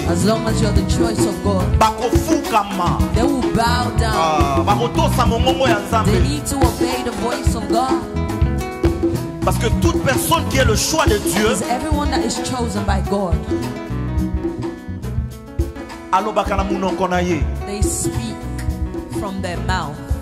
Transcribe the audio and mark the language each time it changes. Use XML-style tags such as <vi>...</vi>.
<en>As long as you're the choice of God,</en> <ln>bakofukama,</ln> <en>they will bow down.</en> <ln>bakotosa mongongo ya</ln> <en>They</en> <ln>Nzambe.</ln> <en>need to obey the voice of God.</en> <fr>Parce que toute personne qui est le choix de Dieu,</fr> <en>Because everyone that is chosen by God,</en> <ln>alobaka na munoko na ye.</ln> <en>they speak from their mouth.</en>